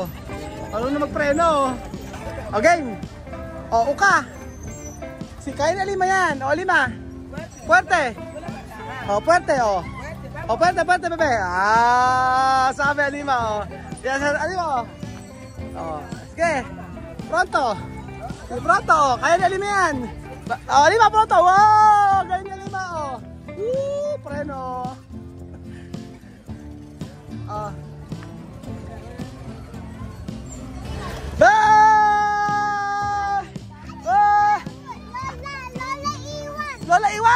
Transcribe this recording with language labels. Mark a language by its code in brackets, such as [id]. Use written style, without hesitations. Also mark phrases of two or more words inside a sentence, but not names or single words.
[tl] Ano na magpreno? Okay. Uka. Si kaya na lima yan. O, lima. Puwerte. O, puwerte, o. O, puwerte, bebe. Ah, sabi, lima, o. Yan, lima, o. O, sige. Pronto. Pronto, o. Kaya na lima yan. O, lima, pronto. Wow, kaya na lima, o. Preno. O. Lola Iwan!